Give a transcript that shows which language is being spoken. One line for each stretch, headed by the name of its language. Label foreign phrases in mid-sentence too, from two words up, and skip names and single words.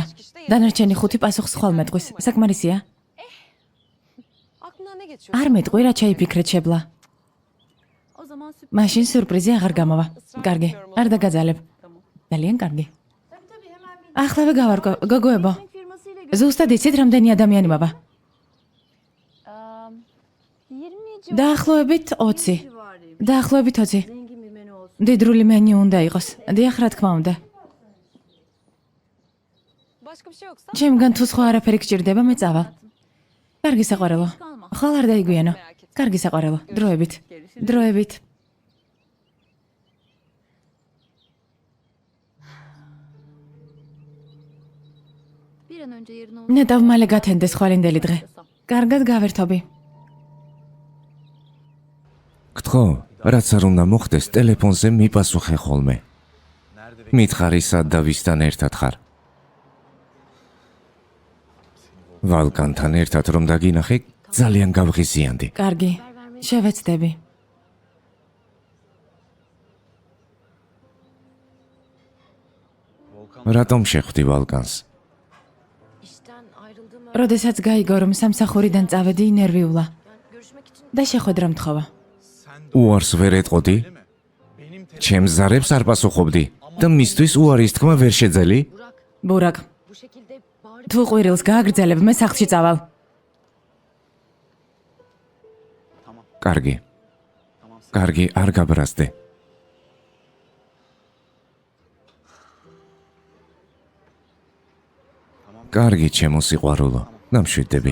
Georgian: დანარჩენი 5 პასუხს ხვალ მეტყვის. საკმარისია? არ მეტყვი, რა ჩაიფიქრეთ შებლა.
Turkish: O zaman sürpriz.
Georgian: მაშინ სიურპრიზი აღარ გამოვა. კარგი, არ დაგაძალებ. ძალიან კარგი. ახლავე გავარკვევ, გოგოებო. ზუსტად იცით რამდენი ადამიანი მოვა? 20 დაახლოებით 20.
Turkish: civarıyım.
Georgian: დაახლოებით 20.
Turkish: Zengin bir menü olsun.
Georgian: დიდრული მენიუ უნდა იყოს. დიახ, რა თქმა უნდა.
Turkish: Başka bir şey yoksa?
Georgian: ჩემგან თუ სხვა არაფერი გჭირდება, მე წავალ. კარგი საყვარელო. ხვალ არ დაიგვიანო. კარგი საყვარელო. დროებით. დროებით.
Turkish: Bir an önce yerine
Georgian: ნეტავ მალე გათენდეს ხვალინდელი დღე. კარგად გავერთობი. გთხოვ, რაც არ უნდა მოხდეს, ტელეფონზე მიპასუხე ხოლმე. მითხარი სად და ვისთან ერთად ხარ? ვალკანთან ერთად რომ დაგინახე, ძალიან გავღიზიანდი. კარგი, შევეცდები. რატომ შეხვდი ვალკანს?
Turkish: İşten ayrıldığımı
Georgian: როდესაც გაიგო რომ სამსახურიდან წავედი ნერვიულა
Turkish: görüşmek için
Georgian: და შეხვედრა მთხოვა. უარს ვერ ეტყოდი? ჩემს ზარებს არ პასუხობდი და მისთვის უარის თქმა ვერ შეძელი? ბურაკ,
Turkish: bu şekilde bağırıp
Georgian: თუ ყვირილს გააგრძელებ, მე სახლში წავალ. კარგი. კარგი, არ გაბრაზდე. კარგი, ჩემო სიყვარულო, დამშვიდდები.